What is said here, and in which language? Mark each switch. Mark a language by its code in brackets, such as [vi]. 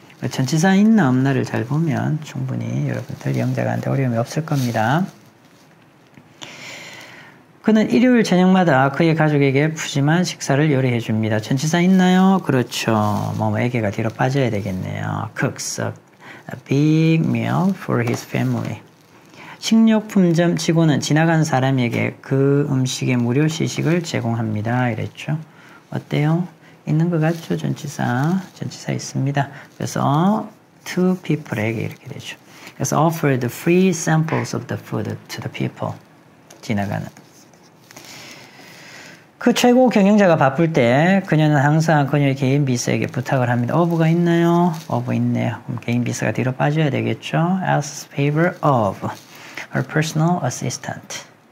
[ko] 전치사 있나 없나를 잘 보면 충분히 여러분들 영작하는데 어려움이 없을 겁니다. 그는 일요일 저녁마다 그의 가족에게 푸짐한 식사를 요리해 줍니다. 전치사 있나요? 그렇죠. 애게가 뒤로 빠져야 되겠네요. [en] Cooks a big meal for his family. [ko] 식료품점 직원은 지나간 사람에게 그 음식의 무료 시식을 제공합니다. 이랬죠. 어때요? 있는 것 같죠? 전치사 있습니다. 그래서 [en] to people [ko] 에게 이렇게 되죠. 그래서 [en] offered free samples of the food to the people. [ko] 지나가는. 그 최고 경영자가 바쁠 때 그녀는 항상 그녀의 개인 비서에게 부탁을 합니다. of가 있나요? of 있네요. 그럼 개인 비서가 뒤로 빠져야 되겠죠. [en] Asks favor of her personal assistant.